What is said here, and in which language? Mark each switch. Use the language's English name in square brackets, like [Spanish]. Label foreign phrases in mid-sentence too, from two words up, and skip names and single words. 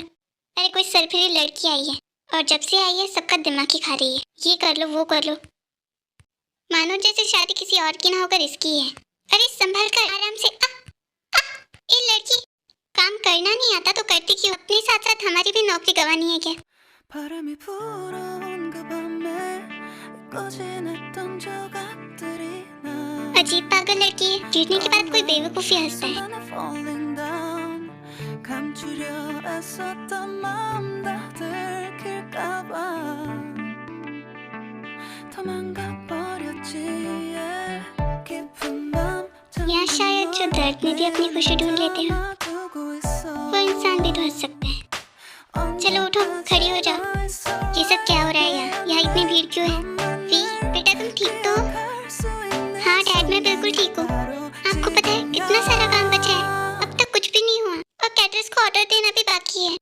[Hindi] अरे कोई सरफिरी लड़की आई है और जब से आई है सबका दिमाग ही खा रही है। ये कर लो वो कर लो, मानो जैसे शादी किसी और की ना होकर इसकी है। अरे संभल कर, आराम से। ए लड़की, काम करना नहीं आता तो करती क्यों? अपने साथ साथ हमारी भी नौकरी गंवानी है क्या? [Korean] 바람이 불어온 그 밤에 꺼진했던 조각들이 나 [Hindi] अजीब पागल लड़की है, गिरने के बाद कोई बेवकूफी हंसता है। [Korean] 순간에 [English] falling down [Korean] 감추려 애썼던 마음 다 들킬까봐 도망가 버렸지 깊은 밤 [Hindi] यहाँ शायद जो दर्द में भी अपनी खुशी ढूंढ लेते हो वो इंसान भी तो हंस सकता है। चलो उठो, खड़ी हो जाओ। ये सब क्या हो रहा है यहाँ इतनी भीड़ क्यों है? वी बेटा तुम ठीक तो हो? हाँ डैड मैं बिल्कुल ठीक हूँ। आपको पता है कितना सारा काम बचा है, अब तक कुछ भी नहीं हुआ और कैटरर्स को ऑर्डर देना भी बाकी है।